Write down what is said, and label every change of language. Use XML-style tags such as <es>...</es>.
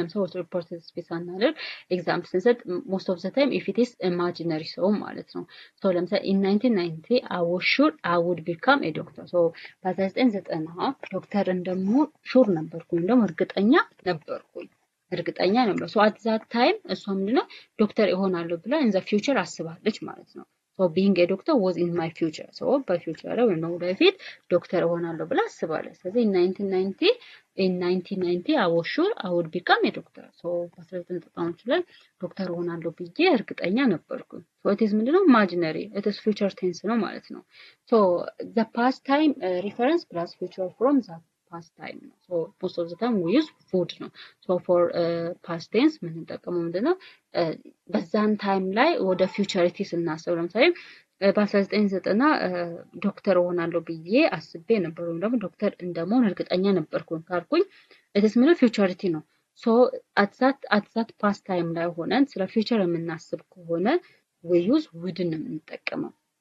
<en>ለምሳሌ with reported speech ሳናደርግ example ስንሰጥ most of the time if it is imaginary</en> <am>ሰው ማለት ነው.</am> <en>So ለምሳሌ in 1990 I was sure I would become a doctor.</en> <am>So በ1990 ዶክተር እንደምሆን ሹር ነበርኩኝ ደግሞ እርግጠኛ ነበር.</am> <en>So at that time</en> <am>እሷ ምንድነው ዶክተር እሆናለሁ ብላ</am> <en>in the future</en> <am>አስባለች ማለት ነው.</am> <en>So being a doctor was in my future.</en> <am>So በfuture ላይ ወይም ወደፊት ዶክተር እሆናለሁ ብላ አስባለች.</am> <en>ስለዚህ in 1990 I was sure I would become a doctor.</en> <am>So በ1990 ላይ ዶክተር እሆናለሁ ብዬ እርግጠኛ ነበርኩኝ.</am> <en>So it is</en> <am>ምንድነው</am> <en>imaginary. It is future tense ነው ማለት ነው. So the past time reference plus future from that past time ነው. So most of the time we use would ነው.</en> <am>So for past tense የምንጠቀመው ምንድነው በዛን ታይም ላይ ወደ ፊውቸሪቲ ስናስብ ለምሳሌ በ1990 ዶክተር እሆናለሁ ብዬ አስቤ ነበር ወይም ደግሞ ዶክተር እንደመሆን እርግጠኛ ነበርኩኝ ካልኩኝ እትስ ምን ፊውቸሪቲ ነው ሶ at that past time ላይ ሆነን ስለ ፊውቸር የምናስብ ከሆነ</am> <en>we use would</en> <am>ነው የምንጠቀመው</am>